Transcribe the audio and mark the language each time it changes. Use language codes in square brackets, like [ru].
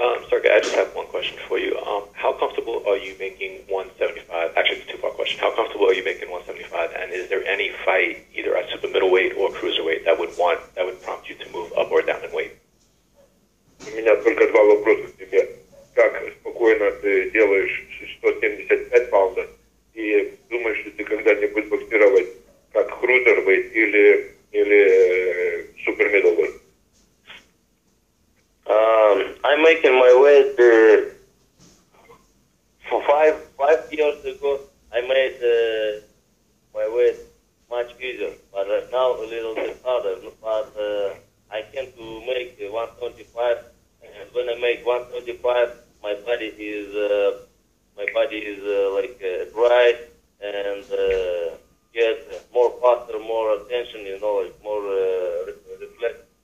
[en] Sergey, I just have one question for you. How comfortable are you making 175? Actually, it's a two-part question. How comfortable are you making 175? And is there any fight, either at super middleweight or cruiserweight, that would prompt you to move up or down in weight? [ru] У меня только два вопроса к тебе. Как спокойно ты делаешь 175 паундов и думаешь, что ты когда-нибудь боксировать как крузервейт или супер миддлвейт? [en] I'm making my weight for five years ago. I made my weight much easier, but right now a little bit harder. But I can to make 125, and when I make 125, my body is like dry and get more faster, more attention, like more reflex.